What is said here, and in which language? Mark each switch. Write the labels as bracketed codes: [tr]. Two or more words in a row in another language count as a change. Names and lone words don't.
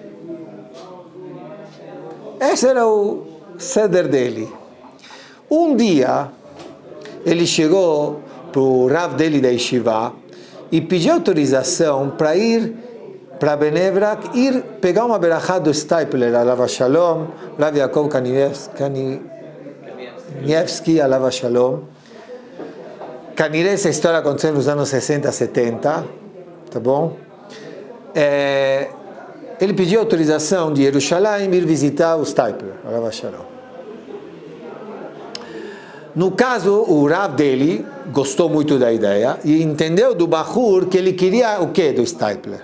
[pt] Esse era o ceder dele. Um dia, ele chegou para o Rav dele da Yeshiva e pediu autorização para ir para Bnei Brak, ir pegar uma berachá do Stipler, [he] עליו השלום, [pt] Rav Yaakov Kanievski, [he] עליו השלום. [pt] Caniré, essa história aconteceu nos anos 60, 70, tá bom? Ele pediu autorização de Jerusalém ir visitar o Stipler, [he] עליו השלום. [pt] No caso, o Rav dele gostou muito da ideia e entendeu do Bahur que ele queria o que do Stipler?